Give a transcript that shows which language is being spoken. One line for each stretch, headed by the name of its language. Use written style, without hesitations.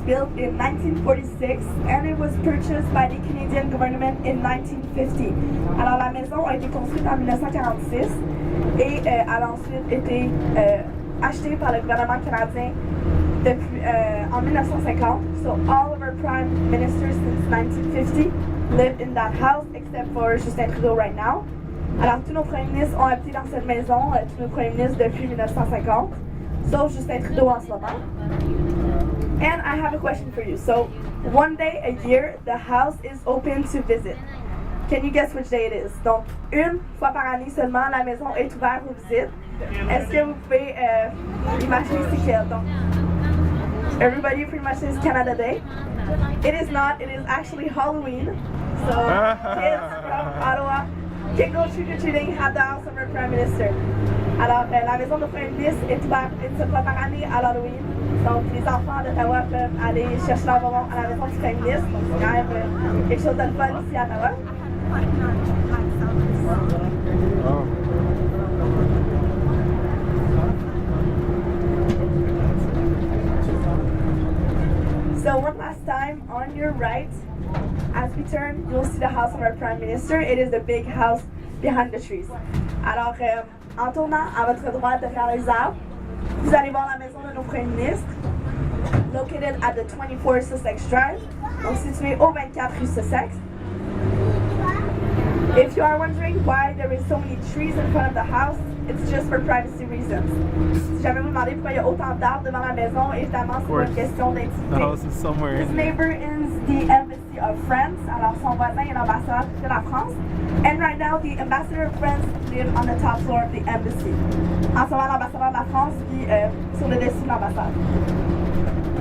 English: built in 1946 and it was purchased by the Canadian government in 1950.
French: Alors la maison a été construite en 1946 et elle a ensuite été achetée par le gouvernement canadien depuis, en 1950.
English: So all of our prime ministers since 1950 live in that house except for Justin Trudeau right now.
French: Alors tous nos premiers ministres ont habité dans cette maison, tous nos premiers ministres depuis 1950, sauf Justin Trudeau en ce moment.
English: And I have a question for you. So one day a year, the house is open to visit. Can you guess which day it is?
French: Donc, une fois par année seulement, la maison est ouverte aux visites. Est-ce que vous pouvez imaginer c'est quel?
English: Donc, everybody pretty much says Canada Day. It is not. It is actually Halloween. So, kids from Ottawa can go trick-or-treating at the house of our Prime Minister.
French: Alors, la maison de Premier ministre est ouverte une seule fois par année à l'Halloween. Donc, les enfants d'Ottawa peuvent aller chercher leur bonbon à la maison du Premier ministre. Donc, c'est quand même quelque chose de fun ici à Ottawa. Oh.
English: So one last time, on your right, as we turn, you'll see the house of our Prime Minister. It is the big house behind the trees.
French: Alors, en tournant à votre droite derrière les arbres, vous allez voir la maison de nos premiers ministres,
English: located at the 24 Sussex Drive,
French: donc située au 24 rue Sussex.
English: If you are wondering why there is so many trees in front of the house, it's just for privacy reasons.
French: Si jamais vous demandez pourquoi il y a autant d'arbres devant la maison, évidemment c'est pour une question
English: The
French: d'intimité.
English: house is somewhere His in there. neighbor is the Embassy of France,
French: alors son voisin est l'ambassadeur de la France.
English: And right now the ambassador of France lives on the top floor of the embassy.
French: En ce moment, l'ambassadeur de la France vit sur le dessus de l'ambassade.